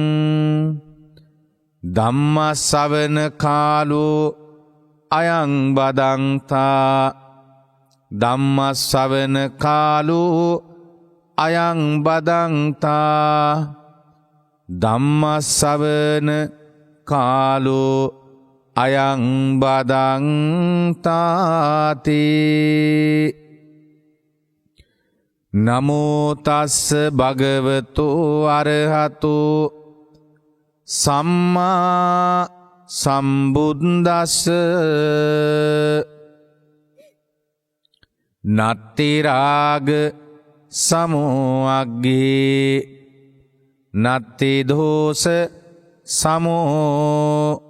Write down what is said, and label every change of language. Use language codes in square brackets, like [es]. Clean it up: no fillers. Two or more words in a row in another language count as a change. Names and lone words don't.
[pi] ධම්මස්සවන කාලෝ අයං බදන්තා ධම්මස්සවන කාලෝ අයං බදන්තා ධම්මස්සවන කාලෝ අයං බදන්තාති නමෝ තස්ස භගවතු අරහතු සම්මා සම්බුද්දස්ස නත්ති රාග සමෝඅග්ගේ නත්ති දෝස සමෝ